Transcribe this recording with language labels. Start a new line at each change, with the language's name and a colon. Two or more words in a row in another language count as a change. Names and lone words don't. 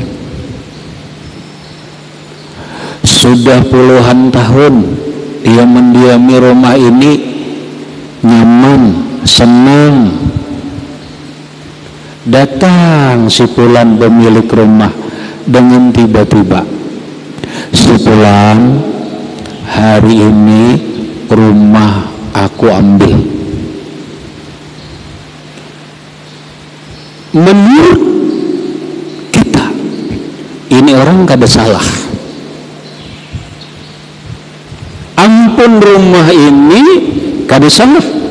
Indonesian: Sudah puluhan tahun dia mendiami rumah ini, nyaman, senang. Datang si pulan pemilik rumah dengan tiba-tiba, si pulan, hari ini rumah aku ambil.
Banjar: Menurut kita ini orang kada salah, ampun rumah ini kada salah.